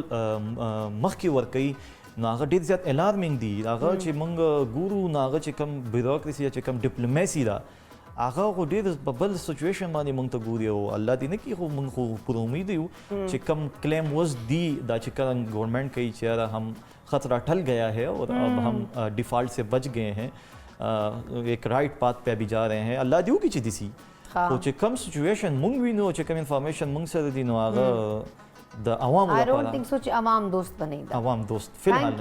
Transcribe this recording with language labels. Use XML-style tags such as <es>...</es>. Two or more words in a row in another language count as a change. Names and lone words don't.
<ps>مخکې ورکوي نو هغه ډېر زیات الارمینګ دي هغه چې موږ ګورو نو هغه چې کوم بیوروکراسي چې کوم ډیپلوماسي ده هغه خو ډېر بل سچویشن باندې موږ ته ګوري او الله دې نه کړي خو موږ خو پر امید یو چې کم کلیم وز دی دا چې کله گورنمنٹ کہی چې یار</ps> <ur>ہم خطرہ ٹل گیا ہے اور اب ہم ڈیفالٹ سے بچ گئے ہیں ایک</ur> <en>right path</en> <ur>پہ ابھی جا رہے ہیں</ur> <ps>الله دې وکړي چې دسي خو چې کم سچویشن موږ وینو چې کم انفارمیشن موږ سره دي نو هغه د عوامو</ps> <en>I</en> <ps>لپاره</ps> <en>don't think so</en> <ps>چې عوام دوست بنئ دا عوام دوست فی الحال</ps>